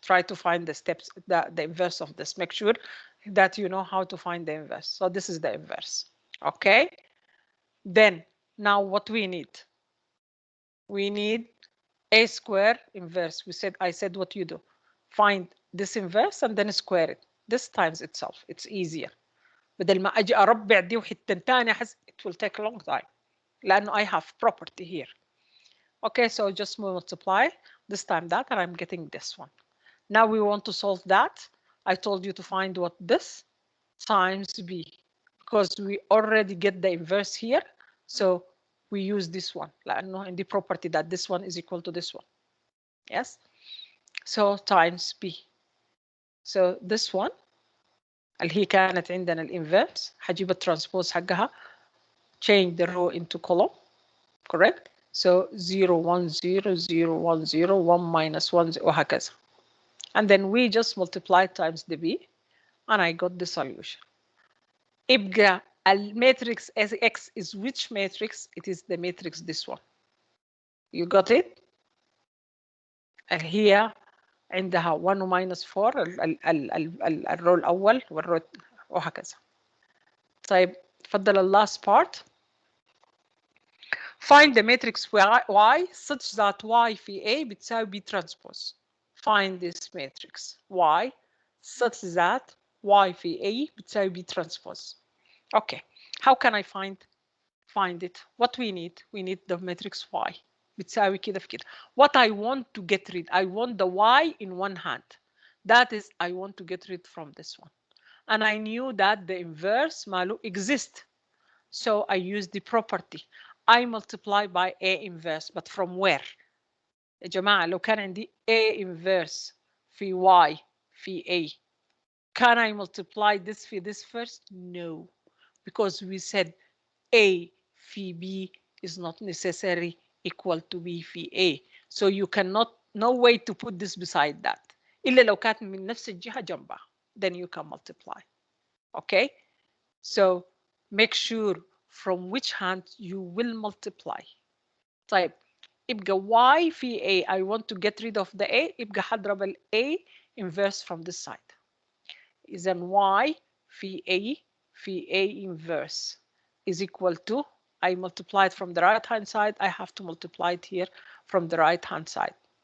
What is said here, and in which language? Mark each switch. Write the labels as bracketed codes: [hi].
[en] Try to find the steps, the inverse of this. Make sure that you know how to find the inverse. So this is the inverse. Okay. Then now what we need? We need A square inverse. I said what you do. Find this inverse and then square it. This times itself. It's easier. [ar] بدل ما أجي أربع دي وحتة تانية [en] it will take a long time. [ar] لأنه [en] I have property here. Okay, so just multiply this time that, and I'm getting this one. Now we want to solve that. I told you to find what this times B, because we already get the inverse here. So we use this one. [ar] لأنه [en] in the property that this one is equal to this one. Yes. So times B. So this one [ar] اللي هي كانت عندنا الانفيرس هجيب الترانسبوز حقها, [en] change the row into column, correct? So 0 1 0 0 1 0 1 minus 1 [ar] وهكذا. [en] And then we just multiply times the B, and I got the solution. [ar] يبقى الماتريكس [en] X is which matrix? It is the matrix this one. You got it? [ar] هي عندها 1 minus 4 الرو الأول والرو وهكذا. طيب تفضل ال [en] last part. Find the matrix Y such that Y في A بتساوي B transpose. Find this matrix Y such that Y في A بتساوي B transpose. Okay, how can I find it? What we need? We need the matrix Y [ar] بتساوي كده في كده. [en] What I want to get rid, I want the Y in one hand. That is, I want to get rid from this one. And I knew that the inverse [ar] ماله [en] exist. So I use the property. I multiply by A inverse, but from where? [ar] يا جماعة لو كان عندي [en] A inverse في Y في A, can I multiply this في this first? No, because we said A في B is not necessarily equal to B في A. So you cannot, no way to put this beside that. [ar] إلا لو كانت من نفس الجهة جنبها. [en] Then you can multiply. Okay? So make sure from which hand you will multiply. [ar] طيب يبقى Y في A. [en] I want to get rid of the A. [ar] يبقى هضرب ال A inverse [en] from this side. [ar] إذا [en] Y في A في A inverse is equal to, I multiply it from the right hand side, I have to multiply it here from the right hand side.